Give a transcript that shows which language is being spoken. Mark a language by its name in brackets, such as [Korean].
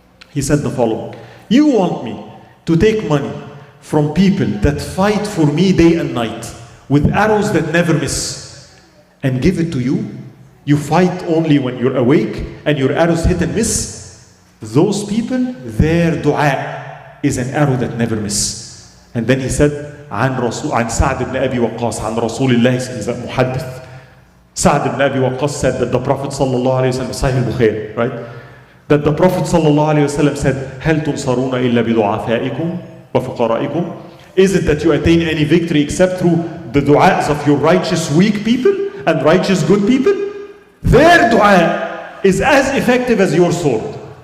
[English] He said the following: you want me to take money from people that fight for me day and night with arrows that never miss and give it to you? You fight only when you're awake and your arrows hit and miss. Those people, their dua is an arrow that never miss. And then he said, [Arabic] عن سعد بن أبي وقاص عن رسول الله محدث. [English] Sa'd ibn Abi Waqqas said that the Prophet sallallahu alayhi wa sallam, Sahih al-Bukhari, right? That the Prophet sallallahu alayhi wa sallam said, [Arabic] هل تنصرون إلا بضعفائكم وفقرائكم? [English] Is it that you attain any victory except through the du'as of your righteous weak people and righteous good people? Their dua is as effective as your sword.